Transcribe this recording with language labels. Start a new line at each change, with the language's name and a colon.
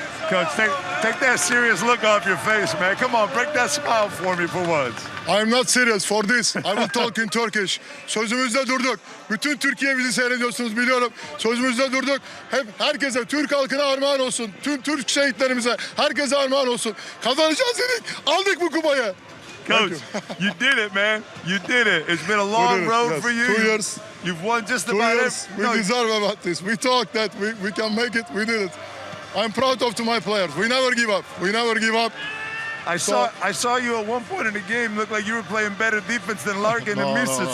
English: Coach, take that serious look off your face, man. Come on, break that smile for me for once. I'm not serious for this. I will talk in Turkish.
Turkish: Sözümüzde durduk. Bütün Türkiye bizi seyrediyorsunuz biliyorum. Sözümüzde durduk. Herkese, Türk halkına armağan olsun. Tüm Türk şehitlerimize, herkese armağan olsun. Kazanacağız dedik. Aldık bu kupayı.
English: Coach, you did it, man. You did it. It's been a long road for you. 2 years. You've won just 2 about years. We deserve about this. We thought that we can make it. We did it. I'm proud of my players. We never give up. We never give up. I saw you at one point in the game look like you were playing better defense than Larkin and Misa.